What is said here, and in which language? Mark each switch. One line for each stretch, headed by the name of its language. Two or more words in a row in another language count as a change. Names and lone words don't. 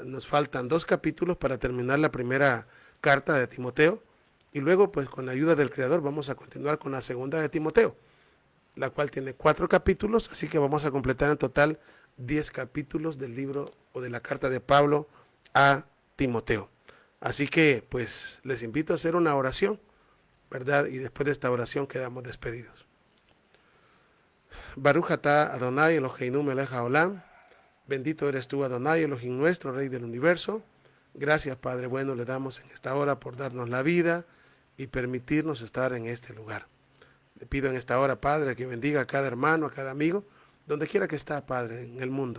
Spanish: Nos faltan 2 capítulos para terminar la primera carta de Timoteo, y luego pues con la ayuda del Creador vamos a continuar con la segunda de Timoteo, la cual tiene 4 capítulos, así que vamos a completar en total 10 capítulos del libro o de la carta de Pablo a Timoteo. Así que pues les invito a hacer una oración, ¿verdad? Y después de esta oración quedamos despedidos.
Hebrew: ברוך אתה אדני אלהינו מלך העולם.
Spanish: Bendito eres tú, Adonai Elohim nuestro, Rey del universo. Gracias, Padre bueno, le damos en esta hora por darnos la vida y permitirnos estar en este lugar. Le pido en esta hora, Padre, que bendiga a cada hermano, a cada amigo, donde quiera que está, Padre, en el mundo.